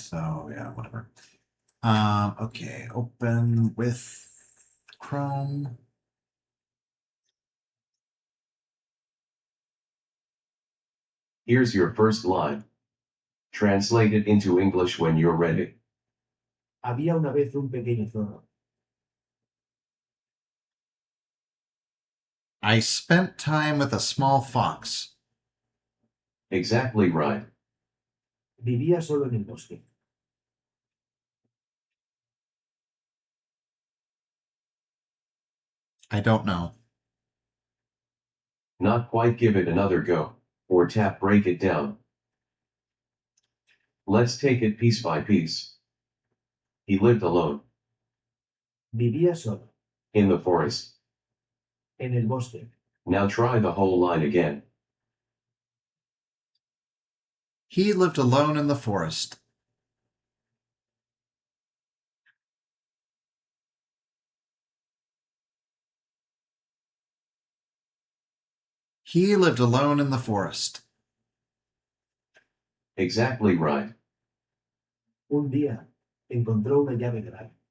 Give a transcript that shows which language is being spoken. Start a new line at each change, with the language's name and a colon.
English: So yeah, whatever. Okay, open with Chrome. Here's your first line. Translate it into English when you're ready.
Spanish: Había una vez un pequeño zorro.
English: I spent time with a small fox. Exactly right.
Spanish: Vivía solo en el bosque.
English: I don't know. Not quite, give it another go. Or tap break it down. Let's take it piece by piece. He lived alone.
Spanish: Vivía solo.
English: In the forest.
Spanish: En el bosque.
English: Now try the whole line again. He lived alone in the forest. He lived alone in the forest. Exactly right.
Spanish: Un día, encontró una llave grande.